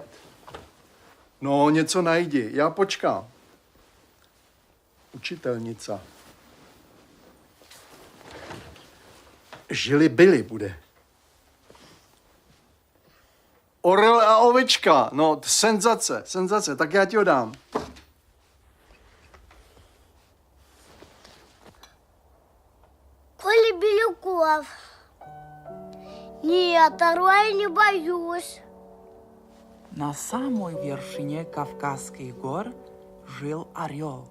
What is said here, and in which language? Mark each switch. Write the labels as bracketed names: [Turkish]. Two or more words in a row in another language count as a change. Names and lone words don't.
[Czech] No, něco najdi. Já počkám. Učitelnica. [Russian] Жили были [Czech] bude. Orel a ovečka. No, senzace, senzace. Tak já ti ho dám. [Russian] Коля Белюков. Нет, орла я не боюсь. На самой вершине Кавказских гор жил орел.